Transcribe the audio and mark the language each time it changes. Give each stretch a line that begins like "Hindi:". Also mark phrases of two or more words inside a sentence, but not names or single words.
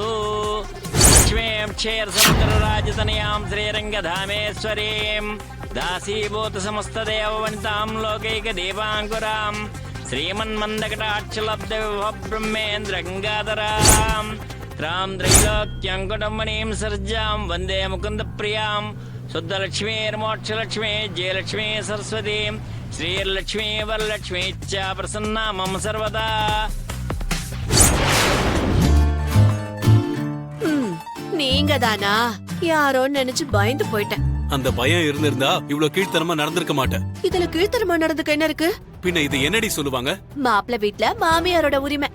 Sanskrit: लक्ष्मीं क्षीरसमुद्रराजतनयां श्रीरङ्गधामेश्वरीं दासीभूत समस्तदेववनितां लोकैकदीपाङ्कुरां श्रीमन्मन्दकटाक्षलब्धविभवब्रह्मेन्द्र गङ्गाधरां त्रां त्रैलोक्यङ्कुटमणिं सर्जां वन्दे मुकुन्दप्रियां शुद्धलक्ष्मीर्मोक्षलक्ष्मी जयलक्ष्मी सरस्वती श्रीलक्ष्मी वरलक्ष्मी च प्रसन्ना मम सर्वदा.
Tamil: நீங்க தானா? யாரோ நினைச்சு பயந்து போயிட்டேன். அந்த பயம் இருந்திருந்தா இவ்வளவு கீழ்த்தனமா நடந்திருக்க மாட்டேன். இதுல கீழ்த்தனமா நடந்துக்க என்ன இருக்கு? பின்ன இது என்னடி சொல்லுவாங்க? மாப்பிள்ள வீட்ல மாமியாரோட உரிமை.